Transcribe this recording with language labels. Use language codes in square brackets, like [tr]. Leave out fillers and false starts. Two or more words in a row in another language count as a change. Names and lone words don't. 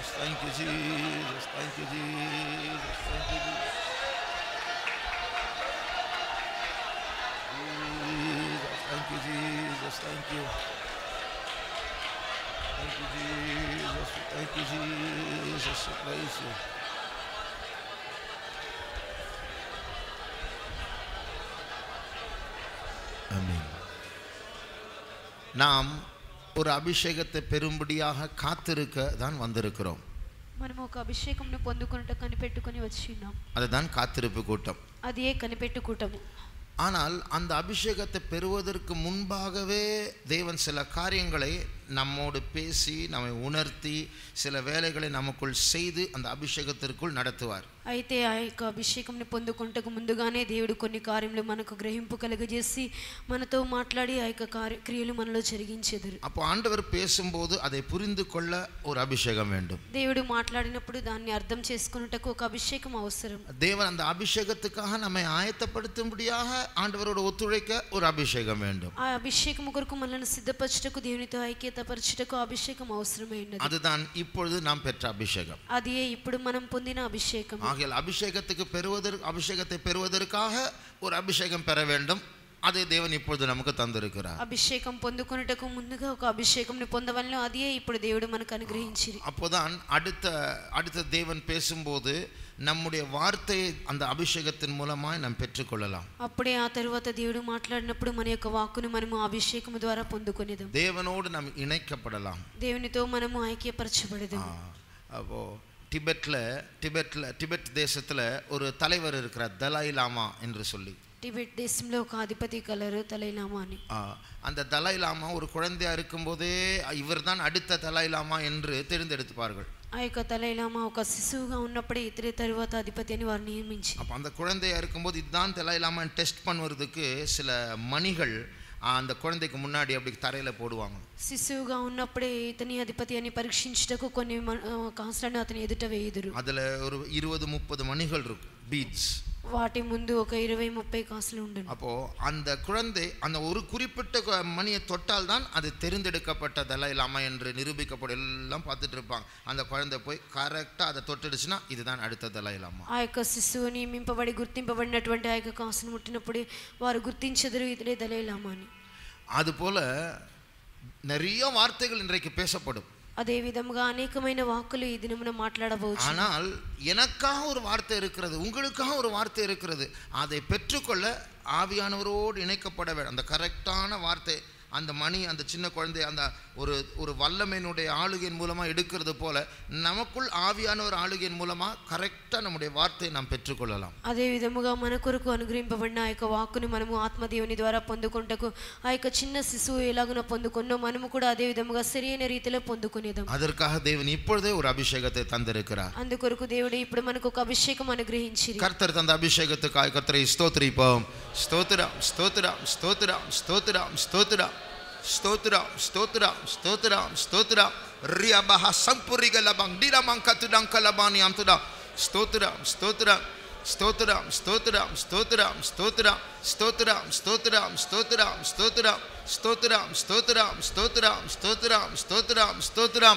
[en] Thank you, Jesus. Thank you, Jesus. Thank you, Jesus. Thank you, Jesus. Thank you. Thank you, Jesus. Thank you, Jesus. Praise you. Amen. [ta] நாம் ஒரு அபிஷேகத்தை பெறும்படியாக காத்திருக்க தான் வந்திருக்கிறோம். [te] మనం ఒక అభిషేకంను పొందుకొనుట కనిపెట్టుకొని వచ్చినాం. [ta] அதுதான் காத்திருப்பு கூட்டம். [te] అదే కనిపెట్టు కూటము. [ta] ஆனால் அந்த அபிஷேகத்தை பெறுவதற்கு முன்பாகவே தேவன் சில காரியங்களை நம்மோடு பேசி நம்மை உணர்த்தி சில வேலைகளை நமக்குள் செய்து அந்த அபிஷேகத்திற்குள் நடத்துவார். [te] అయితే ఆ యొక్క అభిషేకంని పొందుకుంటకు ముందుగానే దేవుడు కొన్ని కార్యములు మనకు గ్రహింపు కలుగజేసి మనతో మాట్లాడి ఆ యొక్క క్రియలు మనలో జరిగించెదరు. [ta] அப்போ ஆண்டவர் பேசும்போது அதை புரிந்து கொள்ள ஒரு அபிஷேகம் வேண்டும். [te] దేవుడు మాట్లాడినప్పుడు దాన్ని అర్థం చేసుకొనుటకు ఒక అభిషేకం అవసరం. [ta] தேவன் அந்த அபிஷேகத்துக்காக நம்மை ஆயத்தப்படுத்தும்படியாக ஆண்டவரோடு ஒத்துழைக்க ஒரு அபிஷேகம் வேண்டும். [te] ఆ అభిషేకం కొరకు మనల్ని సిద్ధపరచుటకు దేవునితో ఐక్యతపరచుటకు అభిషేకం అవసరమే ఉన్నది. [ta] அதுதான் இப்பொழுது நாம் பெற்ற அபிஷேகம். [te] అదే ఇప్పుడు మనం పొందిన అభిషేకం. [ta] ஆகையால் அபிஷேகத்தை பெறுவதற்காக ஒரு அபிஷேகம் பெற வேண்டும். அதை தேவன் இப்பொழுது நமக்கு தந்திருக்கிறார். [te] అభిషేకం పొందుకొనుటకు ముందుగా ఒక అభిషేకంని పొందవలెను. అదే ఇప్పుడు దేవుడు మనకు అనుగ్రహించిరి. [ta] அப்போதான் அடுத்த தேவன் பேசும்போது நம்முடைய வார்த்தையை அந்த அபிஷேகத்தின் மூலமாய் நாம் பெற்றுக்கொள்ளலாம். [te] అప్పుడే ఆ తరువాత దేవుడు మాట్లాడినప్పుడు మన యొక్క వాక్కును మనము అభిషేకము ద్వారా పొందుకొనేదాం. [ta] தேவனோடு நாம் இணைக்கப்படலாம். [te] దేవునితో మనము ఐక్యపరచబడదాం. [ta] அப்போ டிபெட் தேசத்துல ஒரு தலைவர் இருக்கிறார், தலாய் லாமா என்று சொல்லி. [te] టిబెట్ దేశంలో ఒక అధిపతి కలరు దలై లామా అని. [ta] அந்த தலாய் லாமா ஒரு குழந்தையா இருக்கும்போதே இவர்தான் அடுத்த தலாய் லாமா என்று தேர்ந்தெடுப்பார்கள். [te] ఆ యొక్క దలై లామా ఒక శిశువుగా ఉన్నప్పుడే ఇతరే తరువాత అధిపతి అని వారు నియమించారు. [ta] அப்ப அந்த குழந்தையா இருக்கும்போது இதுதான் தலாய் லாமான்னு டெஸ்ட் பண்ணுவதற்கு சில மணிகள் அந்த குழந்தைக்கு முன்னாடி அப்படி தரையில போடுவாங்க. [te] శిశువుగా ఉన్నప్పుడే ఇతని అధిపతి అని పరీక్షించుటకు కొన్ని కాసులను అతని ఎదుట వేయుదురు. [ta] அதுல ஒரு 20-30 மணிகள் இருக்கும், பீட்ஸ். [te] వాటి ముందు ఒక 20-30 కాసులు ఉండును. [ta] அப்போ அந்த குழந்தை அந்த ஒரு குறிப்பிட்ட மணியை தொட்டால் தான் அது தெரிந்தெடுக்கப்பட்ட தலாய் லாமா என்று நிரூபிக்கப்படும். எல்லாம் பார்த்துட்டு இருப்பாங்க. அந்த குழந்தை போய் கரெக்டா அதை தொட்டுடுச்சுன்னா இதுதான் அடுத்த தலாய் லாமா. [te] ఆ యొక్క శిశువు నియమింపబడి గుర్తింపబడినటువంటి ఆ యొక్క కాసును ముట్టినప్పుడు వారు గుర్తించెదరు ఇతడే దలై లామా అని. [ta] அதுபோல நிறைய வார்த்தைகள் இன்றைக்கு பேசப்படும். அதே விதமாக [te] అనేకమైన వాక్కులు ఈ దినమున మాట్లాడవచ్చు. [ta] ஆனால் எனக்காக ஒரு வார்த்தை இருக்கிறது, உங்களுக்காக ஒரு வார்த்தை இருக்கிறது. அதை பெற்றுக்கொள்ள ஆவியானவரோடு இணைக்கப்பட வேண்டும். அந்த கரெக்டான வார்த்தை, அந்த மணி அந்த சின்ன குழந்தை அந்த ஒரு வல்லமையினுடைய ஆளுகையின் மூலமாக எடுக்கிறது போல நமக்குள் ஆவியானவர் ஆளுகையின் மூலமாக கரெக்டாக நம்முடைய வார்த்தையை நாம் பெற்றுக்கொள்ளலாம். [te] అదే విధముగా మన కొరకు అనుగ్రహింపబడిన ఆ యొక్క వాక్కును మనము ఆత్మదేవుని ద్వారా పొందుకొంటకు ఆ యొక్క చిన్న శిశువు ఎలాగున పొందుకొన్నో మనము కూడా అదే విధముగా సరైన రీతిలో పొందుకొనేదాం. [ta] அதற்காக தேவன் இப்பொழுதே ஒரு அபிஷேகத்தை தந்திருக்கிறார். [te] అందుకొరకు దేవుడు ఇప్పుడు మనకు ఒక అభిషేకం అనుగ్రహించిరి. [ta] கர்த்தர் தந்த அபிஷேகத்துக்காக கர்த்தரை ஸ்தோத்திரிப்போம். ஸ்தோத்திரம் ஸ்தோத்திரம் ஸ்தோத்திரம் ஸ்தோத்திரம் ஸ்தோத்திரம் ஸ்தோத்திரம் ஸ்தோத்திரம் ஸ்தோத்திரம் ஸ்தோத்திரம் ரியபஹ சம்புரிகலபங் டிரமங்கதுடங்கலபானியம் துடா ஸ்தோத்திரம் ஸ்தோத்திரம் ஸ்தோத்திரம் ஸ்தோத்திரம் ஸ்தோத்திரம் ஸ்தோத்திரம் ஸ்தோத்திரம் ஸ்தோத்திரம் ஸ்தோத்திரம் ஸ்தோத்திரம் ஸ்தோத்திரம் ஸ்தோத்திரம் ஸ்தோத்திரம் ஸ்தோத்திரம் ஸ்தோத்திரம் ஸ்தோத்திரம்.